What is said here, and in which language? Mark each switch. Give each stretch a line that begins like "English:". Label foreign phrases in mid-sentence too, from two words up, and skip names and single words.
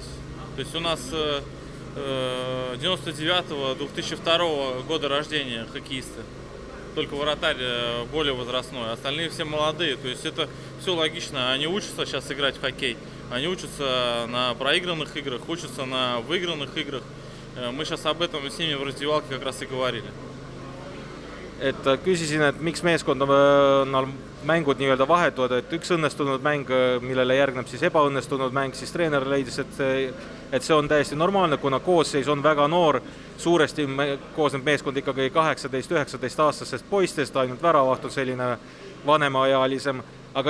Russian: То есть у нас 99-2002 года рождения хоккеисты. Только вратарь более возрастной, остальные все молодые. То есть это все логично. Они учатся сейчас играть в хоккей. Они учатся на проигранных играх, учатся на выигранных играх. Мы сейчас об этом с ними в раздевалке как раз и говорили.
Estonian: Küsisin, et miks meeskonnal mängud nii-öelda vahetuvad, et üks õnnestunud mäng, millele järgneb siis ebaõnnestunud mäng, siis treener leidis, et see on täiesti normaalne, kuna koosseis on väga noor, suuresti koosneb meeskond ikkagi 18-19 aastasest poistest, ainult väravaht on selline vanemaealisem, aga